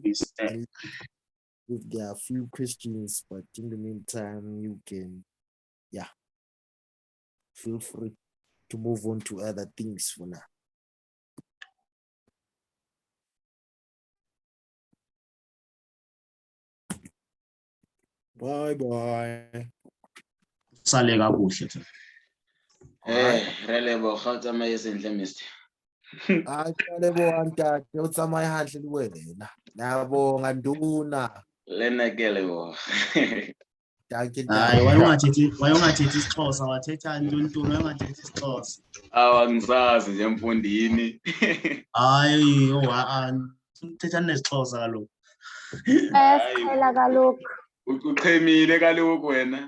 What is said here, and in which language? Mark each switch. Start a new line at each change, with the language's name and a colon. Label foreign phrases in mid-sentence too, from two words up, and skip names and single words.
English: If there are a few questions, but in the meantime, you can, feel free to move on to other things for now. Bye-bye.
Xhosa: Sale kakuhle Themba.
Tswana: Re leboga o tsamaye sentle mister.
Southern Sotho: Leboga ntate, o tsamaye hantle le wena.
Zulu: Ngiyabonga nduna.
Tswana: Le nna ke a leboga. Danke
Xhosa: Hayi ntate. wayongathethi isiXhosa wathetha ntoni wayongathethi isiXhosa. Awangisazi nje mfundini. Hayi uthetha nesixhosa kaloku. Siqhela kaloku. Uqhemile kaloku wena.